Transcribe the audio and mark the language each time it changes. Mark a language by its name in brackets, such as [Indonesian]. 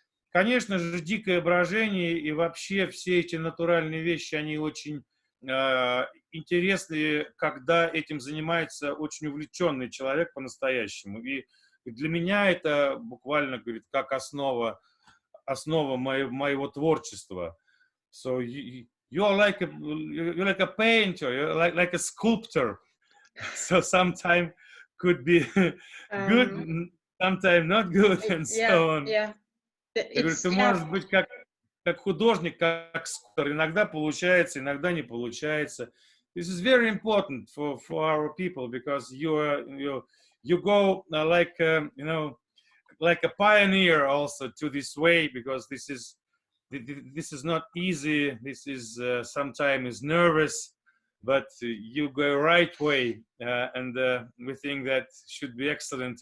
[Russian] Конечно же, дикое брожение и вообще все эти натуральные вещи, они очень интересны, когда этим занимается очень увлеченный человек по-настоящему. И для меня это буквально, говорит, как основа моего творчества. [English] So you're like a painter, you're like a sculptor. So sometimes could be good, sometimes not good, and so on. Yeah. [Russian] Я говорю, ты можешь быть как художник, как скульптор. Иногда получается, иногда не получается. [English] This is very important for our people because you go like like a pioneer also to this way, because this is not easy. This is sometimes nervous, but you go right way, and we think that should be excellent.